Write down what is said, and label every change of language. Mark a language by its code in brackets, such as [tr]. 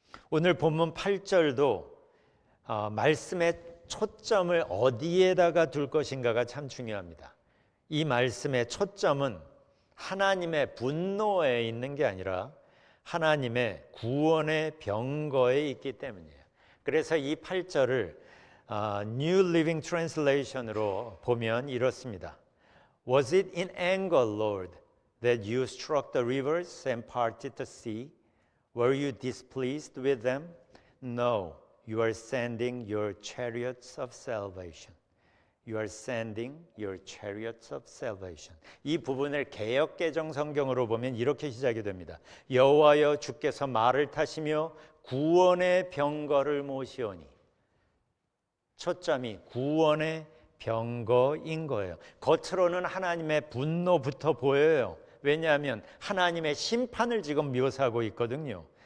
[ko] 오늘 본문 8절도 말씀의 초점을 어디에다가 둘 것인가가 참 중요합니다. 이 말씀의 초점은 하나님의 분노에 있는 게 아니라 하나님의 구원의 병거에 있기 때문이에요. 그래서 이 8절을 New Living Translation으로 보면 이렇습니다. [en] Was it in anger, Lord, that you struck the rivers and parted the sea? Were you displeased with them? No, you are sending your chariots of salvation. You are sending your chariots of salvation. [ko] 이 부분을 개역개정 성경으로 보면 이렇게 시작이 됩니다. 여호와여 주께서 말을 타시며 구원의 병거를 모시오니. 초점이 구원의 병거인 거예요. 겉으로는 하나님의 분노부터 보여요. 왜냐하면 하나님의 심판을 지금 묘사하고 있거든요.